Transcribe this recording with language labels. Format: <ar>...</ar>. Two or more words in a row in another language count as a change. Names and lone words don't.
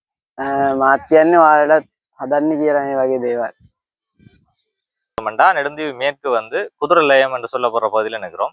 <si>මාත් කියන්නේ ඔයාලට හදන්න කියලා මේ වගේ දේවල්.</si> <ta>நெடுந்தீவு மேற்கு வந்து குதிரைலயம் என்று சொல்லப்படுற பகுதியில் நிற்கிறோம்.</ta>